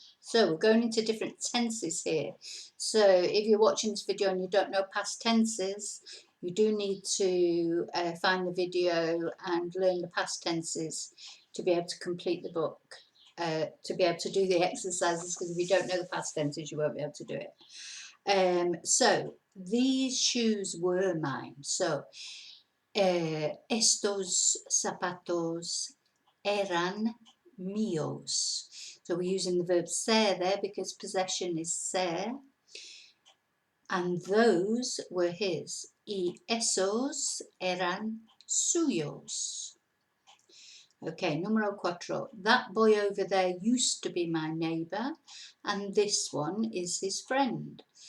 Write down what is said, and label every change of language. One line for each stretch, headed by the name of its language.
English: So we're going into different tenses here. So if you're watching this video and you don't know past tenses, you do need to find the video and learn the past tenses to be able to complete the book, to be able to do the exercises, because if you don't know the past tenses, you won't be able to do it. So these shoes were mine.
Spanish: So estos zapatos eran míos.
English: So we're using the verb ser there because possession is ser. And those were his.
Spanish: Y esos eran suyos.
English: Okay,
Spanish: numero cuatro.
English: That boy over there used to be my neighbour, and this one is his friend.